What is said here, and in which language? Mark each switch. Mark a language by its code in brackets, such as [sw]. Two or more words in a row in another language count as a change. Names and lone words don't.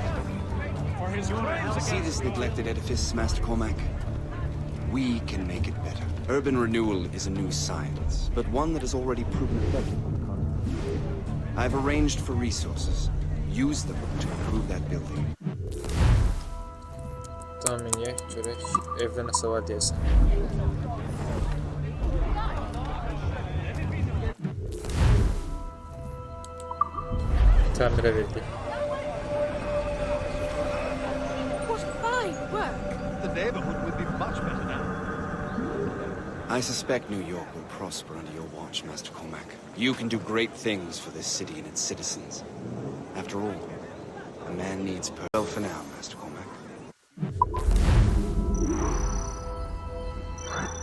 [en] For his friends See this neglected edifice, Master Cormac? We can make it better. Urban renewal is a new science, but one that has already proven effective. I've arranged for resources. Use them to improve that building. [az] Tahminiye görək. Evdə nəsə var deyəsən. Təmirə verdik. [en] What fine work! The neighborhood would be much better now. I suspect New York will prosper under your watch, Master Cormac. You can do great things for this city and its citizens. After all, a man needs well for now, Master Cormac.